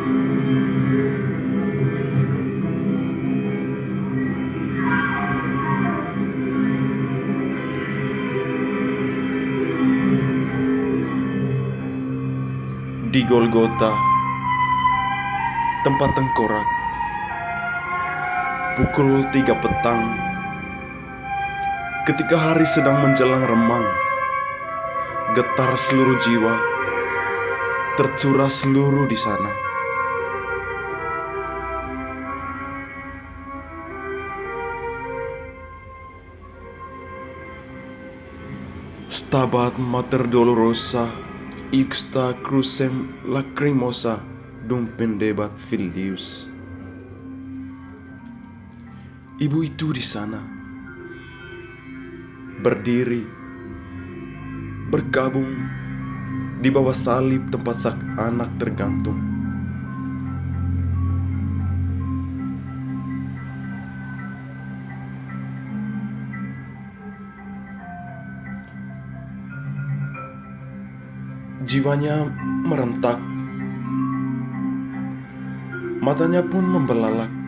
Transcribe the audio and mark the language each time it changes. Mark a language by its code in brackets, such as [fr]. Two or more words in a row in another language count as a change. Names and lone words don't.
[id] Di Golgota, tempat tengkorak, pukul 3 petang, ketika hari sedang menjelang remang, getar seluruh jiwa tercurah seluruh di sana. [la] Stabat Mater Dolorosa Iuxta crucem lacrimosa dum pendebat filius. [id] Ibu itu di sana, berdiri, bergabung di bawah salib tempat sang anak tergantung. Jiwanya merentak, matanya pun membelalak.